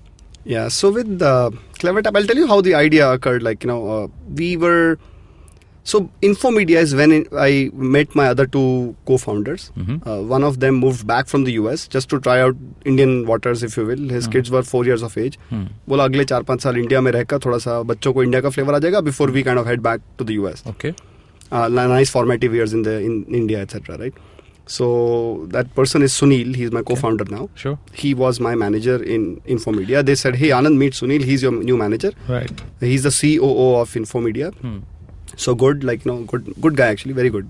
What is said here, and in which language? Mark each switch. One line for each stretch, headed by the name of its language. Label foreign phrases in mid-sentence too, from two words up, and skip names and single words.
English: Yeah, so with CleverTap, I'll tell you how the idea occurred. Like, so Infomedia is when I met my other 2 co-founders. One of them moved back from the US just to try out Indian waters, if you will. His kids were 4 years of age.
Hindi: बोला अगले 4-5 साल India में रहकर थोड़ा सा बच्चों को India का flavor आ जाएगा
English: before we kind of head back to the US. Okay. Nice formative years in India, etc. Right? So that person is Sunil. He's my co-founder now. Sure. He was my manager in Infomedia. They said, "Hey, Anand, meet Sunil. He's your new manager." Right. He's the COO of Infomedia. So good, like, good guy actually, very good.